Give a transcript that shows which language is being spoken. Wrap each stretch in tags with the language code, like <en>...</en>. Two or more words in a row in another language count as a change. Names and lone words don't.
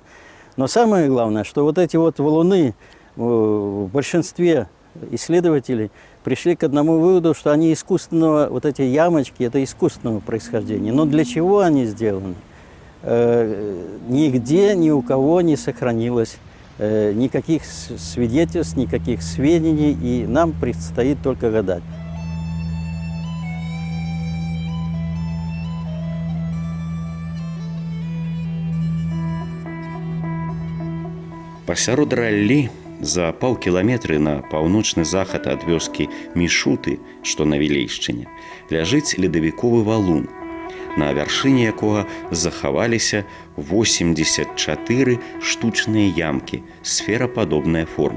<ru>Но самое главное, что вот эти вот валуны в большинстве исследователей пришли к одному выводу, что они искусственного, вот эти ямочки, это искусственного происхождения. Но для чего они сделаны? Нигде ни у кого не сохранилось никаких свидетельств, никаких сведений, и нам предстоит только гадать.</ru> <be>Пасярод раллі за паўкіламетры на паўночны захад ад вёскі Мішуты, што на Вілейшчыне, ляжыць ледавіковы валун, на вяршыні якога захаваліся 84 штучныя ямкі сферападобнай формы.</be>